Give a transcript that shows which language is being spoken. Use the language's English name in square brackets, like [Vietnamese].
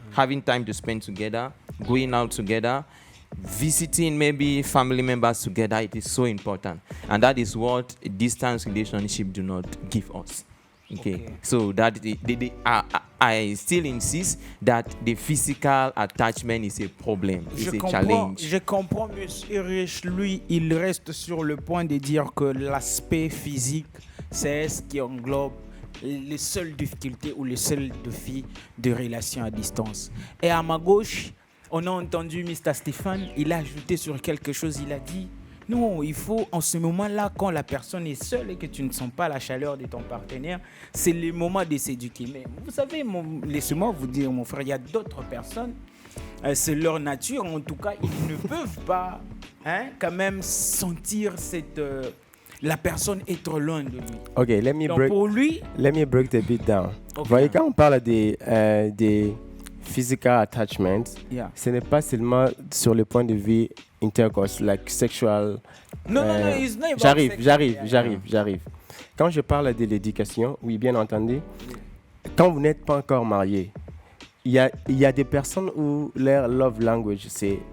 [English] Having time to spend together, going out together, visiting maybe family members together, it is so important, and that is what a distance relationship do not give us. Okay. So that I still insist that the physical attachment is a problem, is a challenge. [French] Je comprends, monsieur Rich, lui, il reste sur le point de dire que l'aspect physique, c'est ce qui englobe les seules difficultés ou les seuls défis de relations à distance. Et à ma gauche, on a entendu Mr. Stéphane, il a ajouté sur quelque chose, il a dit non, il faut en ce moment-là, quand la personne est seule et que tu ne sens pas la chaleur de ton partenaire, c'est le moment de s'éduquer. Mais vous savez, laissez-moi vous dire, mon frère, il y a d'autres personnes, c'est leur nature, en tout cas, ils ne peuvent pas quand même sentir la personne être loin de lui. [English] Ok, let me break the beat down. [French] Okay. Vous voyez, quand on parle des physical attachments, ce n'est pas seulement sur le point de vue intercourse, [English] like sexual. Non, it's not about [French] J'arrive. Quand je parle de l'éducation, oui, bien entendu, quand vous n'êtes pas encore marié, il y a des personnes où leur love language, c'est